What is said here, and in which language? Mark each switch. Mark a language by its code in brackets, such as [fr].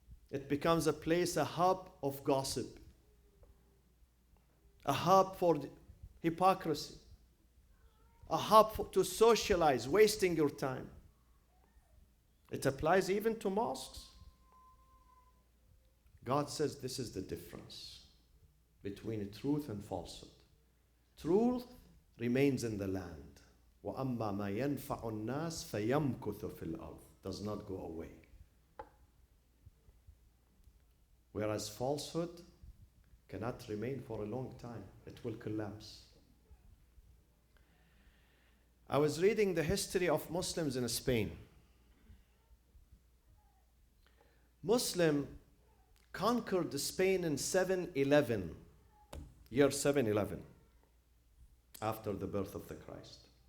[en] It becomes a place, a hub of gossip, a hub for hypocrisy, a hub to socialize, wasting your time. It applies even to mosques. God says this is the difference between truth and falsehood. Truth remains in the land. [ar] وَأَمَّا مَا يَنْفَعُ النَّاسِ فَيَمْكُثُ فِي الْأَرْضِ, [en] does not go away. Whereas falsehood cannot remain for a long time. It will collapse. I was reading the history of Muslims in Spain. Muslim conquered Spain in 711, year 711, after the birth of the Christ.